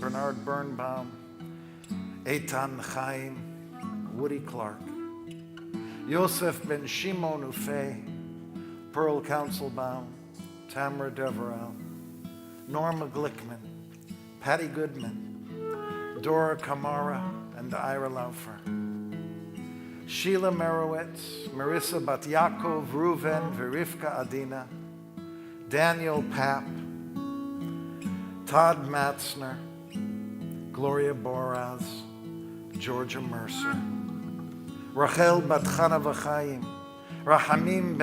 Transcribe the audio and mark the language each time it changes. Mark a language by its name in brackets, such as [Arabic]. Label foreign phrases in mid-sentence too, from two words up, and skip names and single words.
[English] Bernard Birnbaum, Eitan Chaim, Woody Clark, Yosef Ben Shimon Ufei, Pearl Councilbaum, Tamara Deverell, Norma Glickman, Patty Goodman, Dora Kamara, and Ira Laufer, Sheila Merowitz, Marissa Bat Yaakov, Reuven, Verivka Adina, Daniel Papp, Todd Matzner, Gloria Boraz, Georgia Mercer, Rachel Bat Chana V'Chaim, Rahamim